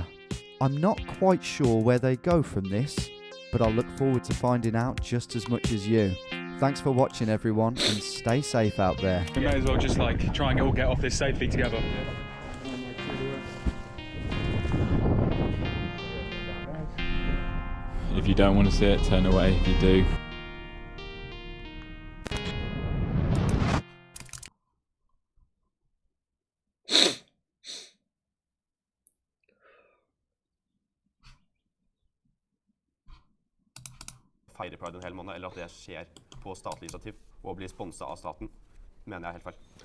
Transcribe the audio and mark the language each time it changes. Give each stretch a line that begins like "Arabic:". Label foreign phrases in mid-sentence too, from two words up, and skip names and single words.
English: I'm not quite sure where they go from this, but I'll look forward to finding out just as much as you. Thanks for watching, everyone, and stay safe out there. We may as well just like try and all get off this safely together. If you don't want to see it, turn away. If you do.
Norwegian: Feire Pride en hel måned, eller at det skjer på statlig initiativ og blir sponset av staten, mener jeg er helt feil.